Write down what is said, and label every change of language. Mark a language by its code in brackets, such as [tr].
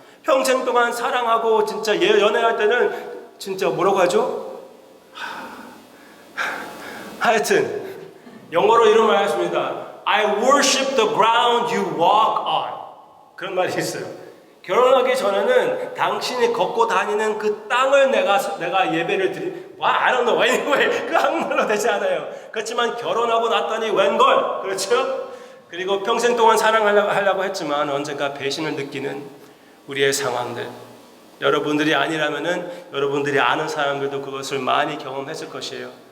[ko] 평생 동안 사랑하고 진짜 연애할 때는 진짜 뭐라고 하죠? 하여튼 영어로 이런 말 하십니다. [en] I worship the ground you walk on. [ko] 그런 말이 있어요. 결혼하기 전에는 당신이 걷고 다니는 그 땅을 내가 예배를 [en] I don't know anyway. [ko] 그 한국말로 되지 않아요. 그렇지만 결혼하고 났더니 웬걸, 그렇죠? 그리고 평생 동안 사랑하려고 했지만 언젠가 배신을 느끼는 우리의 상황들, 여러분들이 아니라면은 여러분들이 아는 사람들도 그것을 많이 경험했을 것이에요.